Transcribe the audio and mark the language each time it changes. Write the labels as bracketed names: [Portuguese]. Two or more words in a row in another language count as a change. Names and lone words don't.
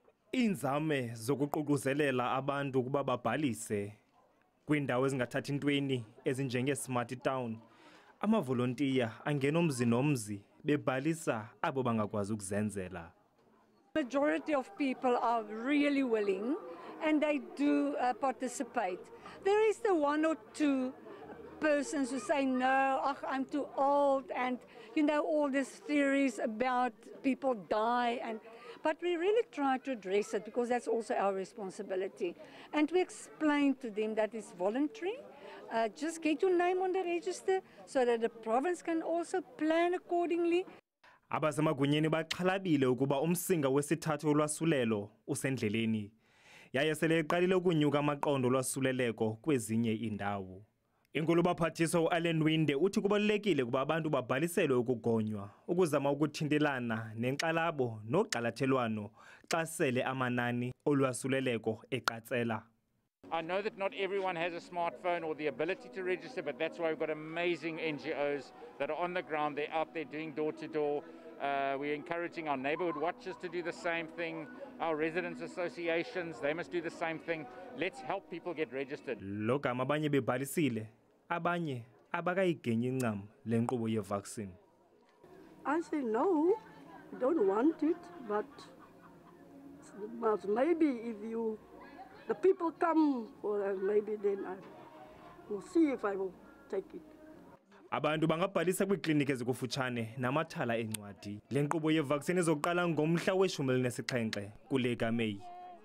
[Xhosa] Iinzame zokuququzelela abantu ukuba babhalise kwiindawo ezingathathi ntweni ezinjenge-Smart Town, amavolontiya angena umzi nomzi bebhalisa abo bangakwazi ukuzenzela. [English] Majority of people are really willing and they do participate. There is the one or two persons who say, no, I'm too old, and all these theories about people die, but we really try to address it because that's also our responsibility. And we explain to them that it's voluntary. Just get your name on the register so that the province can also plan accordingly. [Xhosa] Abasemagunyeni baxhalabile ukuba umsinga wesithathu olwasulelo usendleleni. Yaye sele eqalile ukunyuka amaqondo olwasuleleko kwezinye iindawo. Inkulu baphathiswa uAllen Winde uthi kubalulekile kuba abantu babhaliselwe ukugonywa ukuzama ukuthintelana nenkxalabo nogqalathelwano xa sele amanani olwasuleleko eqatsela. [English] I know that not everyone has a smartphone or the ability to register, but that's why we've got amazing NGOs that are on the ground. They're out there doing door-to-door. We're encouraging our neighborhood watchers to do the same thing. Our residents associations, they must do the same thing. Let's help people get registered. [Xhosa] Logama abanye bebhalisile, abanye abakayigenyi incam le nkqubo ye-vaccine. [English] I say no, I don't want it, but maybe if the people come, maybe then I will see if I will take it. [Xhosa] Abantu bangabhalisa kwiikliniki ezikufutshane namathala encwadi. Le nkqubo ye-vaccine izoqala ngomhla we-17 kule kaMeyi.